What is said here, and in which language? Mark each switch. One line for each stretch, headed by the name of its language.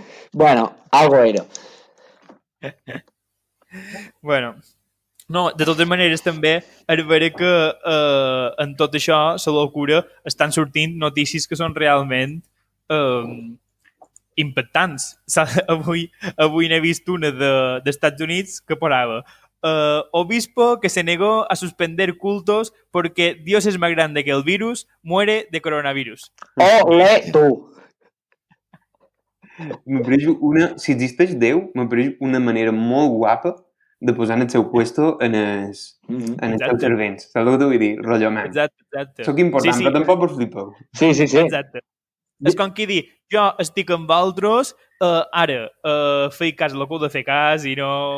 Spanish: Bueno, algo era. Bueno,
Catalan: No, de totes maneres també és vera que en tot això, la locura, estan sortint notícies que són realment impactants. Avui n'he vist una d'Estats Units que posava
Spanish: obispo que se negó a suspender cultos porque Dios es más grande que el virus, muere de coronavirus.
Catalan: Ole, tu! M'apareix si existeix Déu, m'apareix una manera molt guapa de posar en el seu puesto en els seus servents. Saps el que t'ho vull dir? Rotllo, man. Exacte. Soc important, però tampoc us flipeu. Sí. Exacte. És com qui dir, jo estic amb altres, ara, feia cas el que heu de fer cas i no...